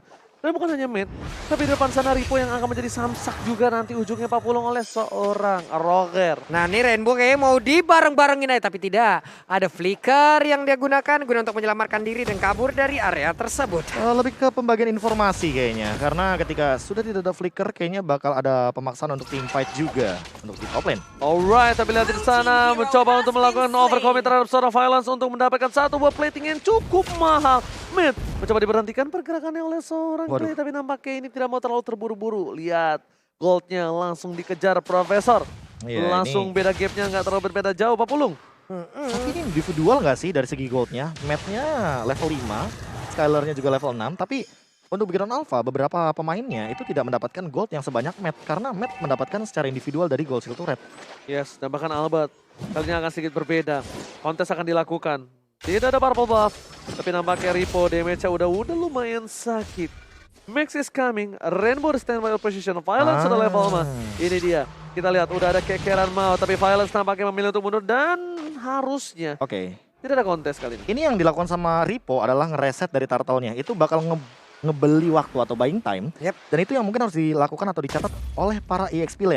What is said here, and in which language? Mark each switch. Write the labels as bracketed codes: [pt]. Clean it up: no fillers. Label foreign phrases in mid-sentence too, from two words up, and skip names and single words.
[id] Dan bukan hanya Mad, tapi di depan sana Ripo yang akan menjadi samsak juga nanti ujungnya papulung oleh seorang Roger. Nah ini Rainbow kayaknya mau dibareng-barengin aja, tapi tidak. Ada flicker yang dia gunakan guna untuk menyelamatkan diri dan kabur dari area tersebut. Lebih ke pembagian informasi kayaknya. Karena ketika sudah tidak ada flicker, kayaknya bakal ada pemaksaan untuk [en] team fight [id] juga untuk di [en] top lane. Alright, [id] tapi lihat di sana mencoba untuk melakukan overcommit terhadap seorang Violence untuk mendapatkan satu buah plating yang cukup mahal. Mid mencoba diberhentikan pergerakannya oleh seorang Clay, tapi nampaknya ini tidak mau terlalu terburu-buru. Lihat, goldnya langsung dikejar Profesor. Langsung beda gapnya nggak terlalu berbeda jauh, Pak Pulung. Tapi ini individual nggak sih dari segi goldnya? Mapnya level 5, Skylarnya juga level 6, tapi untuk Bigetron Alpha beberapa pemainnya itu tidak mendapatkan gold yang sebanyak Matt karena Matt mendapatkan secara individual dari [en] gold skill turret. [id] Yes, dan bahkan Albert kali ini akan sedikit berbeda. Kontes akan dilakukan. Tidak ada [en] purple buff, [id] tapi nampaknya Ripo damage-nya udah lumayan sakit. [en] Max is coming, Rainbow standby position, Violence sudah level 5. [id] Ini dia, kita lihat udah ada kekeran mau, tapi Violence nampaknya memilih untuk mundur dan harusnya tidak ada kontes kali ini. Ini yang dilakukan sama Ripo adalah ngereset dari turtle-nya, itu bakal ngebeli waktu atau [en] buying time. [id] Dan itu yang mungkin harus dilakukan atau dicatat oleh para [en] EXP lane.